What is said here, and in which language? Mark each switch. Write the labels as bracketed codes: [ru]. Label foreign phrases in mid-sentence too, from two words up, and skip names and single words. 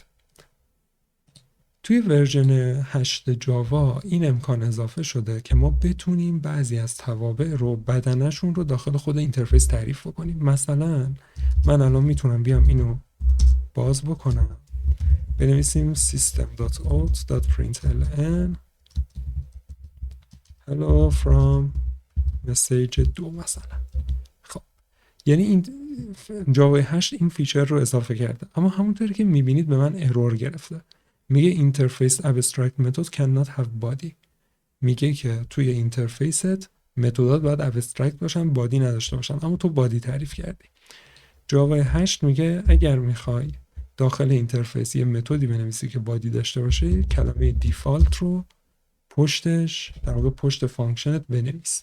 [fa] توی ورژن 8 جاوا این امکان اضافه شده که ما بتونیم بعضی از توابع رو بدنشون رو داخل خود اینترفیس تعریف کنیم. مثلا من الان میتونم بیام اینو باز بکنم، بنویسیم [en] system.out.println hello from message 2 [fa] مثلا. خب یعنی این جاوا 8 این فیچر رو اضافه کرده، اما همونطوری که میبینید به من ارور گرفته. [en] میگه interface abstract method cannot have body. [fa] میگه که توی اینترفیست متدات باید abstract باشن، بادی نداشته باشن، اما تو بادی تعریف کردی. جاوا 8 میگه اگر میخوای داخل اینترفیس یه متدی بنویسی که بادی داشته باشه، کلمه دیفالت رو پشتش، در واقع پشت فانکشنت بنویس.